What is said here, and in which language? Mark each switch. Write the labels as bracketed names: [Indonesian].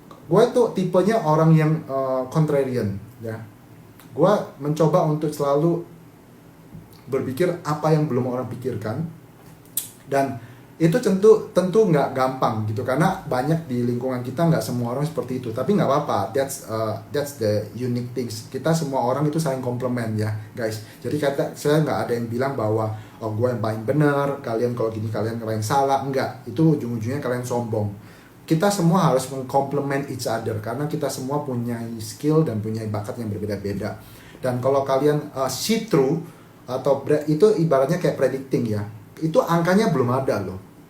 [Indonesian] Gue tuh tipenya orang yang contrarian ya. Gue mencoba untuk selalu berpikir apa yang belum orang pikirkan. Dan itu tentu nggak gampang gitu, karena banyak di lingkungan kita nggak semua orang seperti itu. Tapi nggak apa-apa, [English] that's the unique things. [Indonesian] Kita semua orang itu saling komplement ya guys. Jadi saya nggak ada yang bilang bahwa oh gue yang paling benar, kalian kalau gini kalian yang salah. Enggak, itu ujung-ujungnya kalian sombong. Kita semua harus mengkomplement [English] each other, [Indonesian] karena kita semua punya skill dan punya bakat yang berbeda-beda. Dan kalau kalian [English] see through [Indonesian] atau itu ibaratnya kayak predicting ya, itu angkanya belum ada loh.